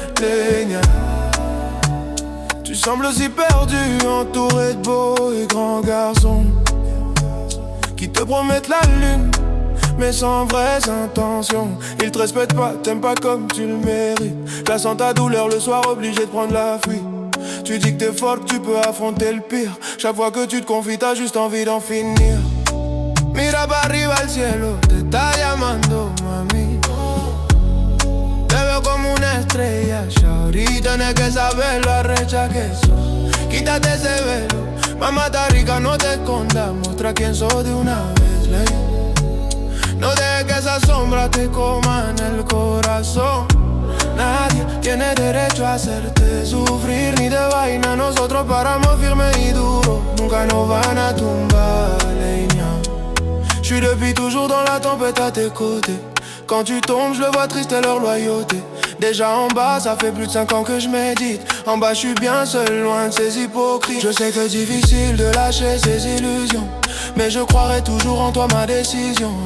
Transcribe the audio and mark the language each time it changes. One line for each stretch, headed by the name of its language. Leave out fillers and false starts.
French: Lénia, tu sembles si perdu, entouré de beaux et grands garçons qui te promettent la lune mais sans vraies intentions. Ils te respectent pas, t'aimes pas comme tu le mérites. La sens ta douleur le soir, obligé de prendre la fuite. Tu dis que t'es forte, tu peux affronter le pire. Chaque fois que tu te confies, t'as juste envie d'en finir.
Spanish: Mira para arriba al cielo, te está llamando, mami. Te veo como una estrella, shawty, tienes que saberlo, arrecha que sos. Quítate ese velo, mamá rica, no te escondas. Muestra quién sos de una vez, ley. No dejes que esa sombra te coma en el corazón. Nadie tiene derecho a hacerte sufrir ni de vaina. Nosotros paramos firme y duro, nunca nos van a tumbar, leña.
French: J'suis depuis toujours dans la tempête à tes côtés. Quand tu tombes, je le vois triste et leur loyauté. Déjà en bas, ça fait plus de 5 ans que je médite. En bas, je suis bien seul, loin de ces hypocrites. Je sais que difficile de lâcher ces illusions, mais je croirai toujours en toi, ma décision.